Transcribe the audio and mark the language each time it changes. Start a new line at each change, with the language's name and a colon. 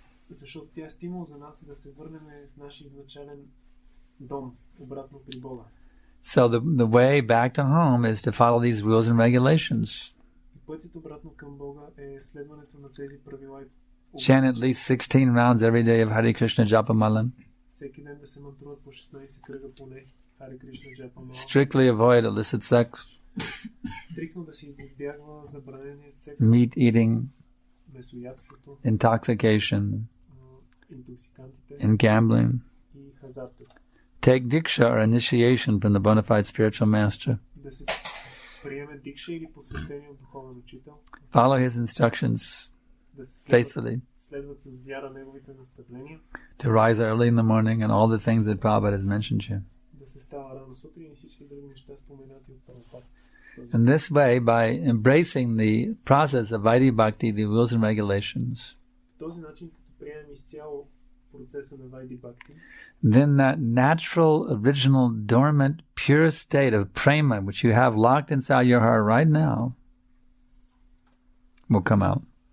Bulgarian: Защото тя е стимул за нас да се върнем в нашия изначален дом, обратно при Бога.
English: So the way back to home is to follow these rules and regulations.
Bulgarian: И пътят обратно към Бога е следването на тези правила и
English: Chant at least 16 rounds every day of Hare Krishna Japamalan.
Bulgarian: всеки ден да се мантруват по 16 кръга поне Харе Кришна Джапамала.
English: Strictly avoid illicit sex,
Bulgarian: Стрикно да се избягва забраненият секс,
English: meat eating,
Bulgarian: месоядството,
English: intoxication,
Bulgarian: интоксикантите
English: and gambling.
Bulgarian: и хазарта.
English: Take diksha or initiation from the bona fide spiritual master.
Bulgarian: Да се приеме дикша или посвещение от духовен учител,
English: Follow his instructions
Bulgarian: да се
English: faithfully.
Bulgarian: следват с вяра неговите наставления,
English: To rise early in the morning and all the things that Prabhupada has mentioned here.
Bulgarian: да се става рано сутрин и всички други неща споменати от Прабхупада.
English: In this way, by embracing the process of Vaidhi Bhakti, the rules and regulations,
Bulgarian: В този начин, като приемем изцяло процеса на Вайди Бхакти,
English: then that natural, original, dormant, pure state of prema, which you have locked inside your heart right now, will come out.